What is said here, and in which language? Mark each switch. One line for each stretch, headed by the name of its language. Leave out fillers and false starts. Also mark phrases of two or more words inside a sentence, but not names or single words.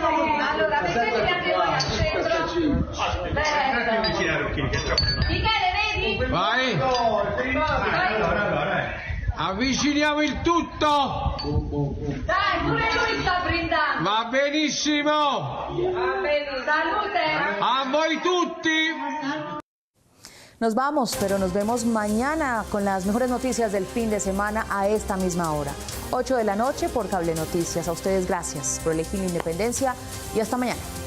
Italian: Allora, vedete voi al centro. Michele, vedi? Vai. Avviciniamo il tutto. Dai, pure lui sta brindando. Va benissimo. Salute. A voi tutti.
Spanish: Nos vamos, pero nos vemos mañana con las mejores noticias del fin de semana a esta misma hora. 8 de la noche por Cable Noticias. A ustedes gracias por elegir la independencia y hasta mañana.